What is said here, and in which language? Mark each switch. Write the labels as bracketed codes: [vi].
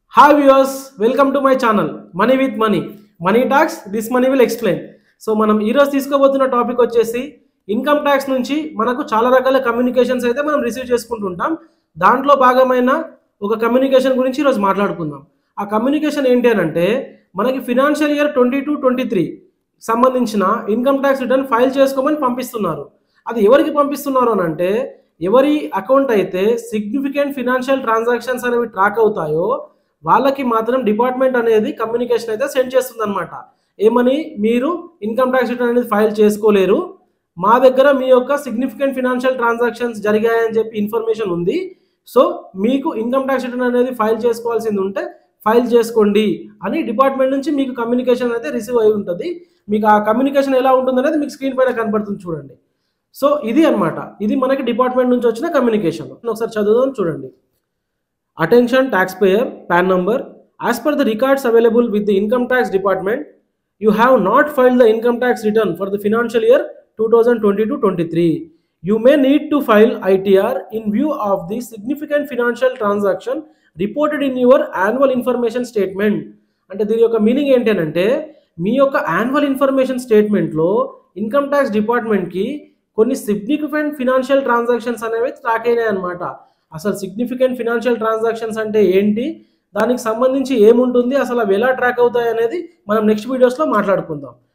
[en] Hi viewers, welcome to my channel Money with Money. Money Talks, this money will explain. [te] So మనం ఈ రోజు తీసుకోబోతున్న topic వచ్చేసి income tax నుంచి మనకు చాలా రకాల కమ్యూనికేషన్స్ అయితే మనం రిసీవ్ చేసుకుంటుంటాం. దాంట్లో భాగమైన ఒక కమ్యూనికేషన్ గురించి ఈరోజు మాట్లాడుకుందాం. ఆ కమ్యూనికేషన్ ఏంటి అంటే మనకి ఫినాన్షియల్ ఇయర్ 22-23 సంబంధించిన ఇన్కమ్ ట్యాక్స్ రిటర్న్ ఫైల్ చేసుకోమని పంపిస్తున్నారు. అది ఎవరికి పంపిస్తున్నారు అని అంటే ఎవరి అకౌంట్ అయితే సిగ్నిఫికెంట్ ఫినాన్షియల్ ట్రాన్సాక్షన్స్ అనేవి ట్రాక్ అవుతాయో వాళ్ళకి మాత్రం డిపార్ట్మెంట్ అనేది కమ్యూనికేషన్ అయితే సెండ్ చేస్తుంది అనమాట. ఏమని, మీరు ఇన్కమ్ ట్యాక్స్ రిటర్న్ అనేది ఫైల్ చేసుకోలేరు, మా దగ్గర మీ యొక్క సిగ్నిఫికెంట్ ఫినాన్షియల్ ట్రాన్సాక్షన్స్ జరిగాయని చెప్పి ఇన్ఫర్మేషన్ ఉంది. సో మీకు ఇన్కమ్ ట్యాక్స్ రిటర్న్ అనేది ఫైల్ చేసుకోవాల్సింది ఉంటే ఫైల్ చేసుకోండి అని డిపార్ట్మెంట్ నుంచి మీకు కమ్యూనికేషన్ అయితే రిసీవ్ అయి ఉంటుంది. మీకు ఆ కమ్యూనికేషన్ ఎలా ఉంటుంది అనేది మీకు స్క్రీన్ పైన కనబడుతుంది చూడండి. సో ఇది అన్నమాట, ఇది మనకి డిపార్ట్మెంట్ నుంచి వచ్చిన కమ్యూనికేషన్. ఒకసారి చదువుదాం చూడండి. [en] Attention taxpayer PAN number. As per the records available with the income tax department, you have not filed the income tax return for the financial year 2022-23. You may need to file ITR in view of the significant financial transaction reported in your annual information statement. [te] అంటే దీని యొక్క meaning ఏంటి అంటే మీ యొక్క annual information స్టేట్మెంట్లో income tax డిపార్ట్మెంట్కి కొన్ని significant financial transactions అనేవి track అయినాయి అన్నమాట. అసలు సిగ్నిఫికెంట్ ఫినాన్షియల్ ట్రాన్సాక్షన్స్ అంటే ఏంటి, దానికి సంబంధించి ఏముంటుంది, అసలు అవి ఎలా ట్రాక్ అవుతాయి అనేది మనం నెక్స్ట్ వీడియోస్లో మాట్లాడుకుందాం.